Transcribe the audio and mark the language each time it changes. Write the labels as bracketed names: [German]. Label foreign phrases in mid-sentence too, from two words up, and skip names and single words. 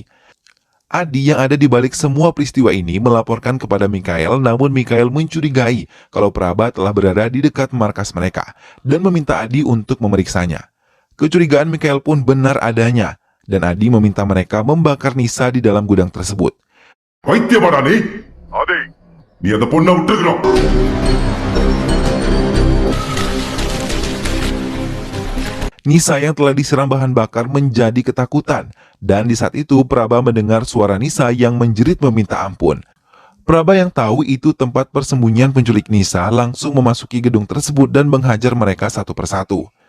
[Indonesian] Adi yang ada di balik semua peristiwa ini melaporkan kepada Mikael, namun Mikael mencurigai kalau Praba telah berada di dekat markas mereka dan meminta Adi untuk memeriksanya. Kecurigaan Mikael pun benar adanya, dan Adi meminta mereka membakar Nisa di dalam gudang tersebut. [Tamil] பைத்தியமாடா நீ? அதே நீ அந்த பொண்ணை விட்டுருக்கணும். [Indonesian] Nisa yang telah disiram bahan bakar menjadi ketakutan, dan di saat itu Praba mendengar suara Nisa yang menjerit meminta ampun. Praba yang tahu itu tempat persembunyian penculik Nisa langsung memasuki gedung tersebut dan menghajar mereka satu persatu.